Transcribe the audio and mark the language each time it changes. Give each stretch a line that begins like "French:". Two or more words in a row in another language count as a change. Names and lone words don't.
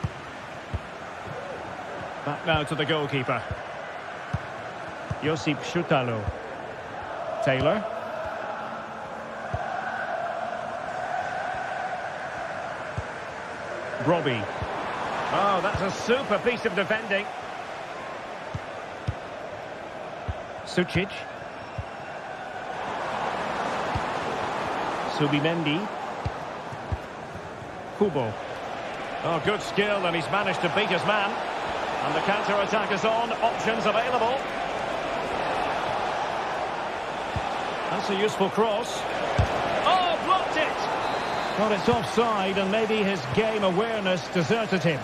English: Back now to the goalkeeper. Josip Schutalo. Taylor. Robbie. Oh, that's a super piece of defending. Sucic. Subimendi. Kubo. Oh, good skill, and he's managed to beat his man. And the counter-attack is on. Options available. That's a useful cross. Oh, blocked it! Well, it's offside, and maybe his game awareness deserted him.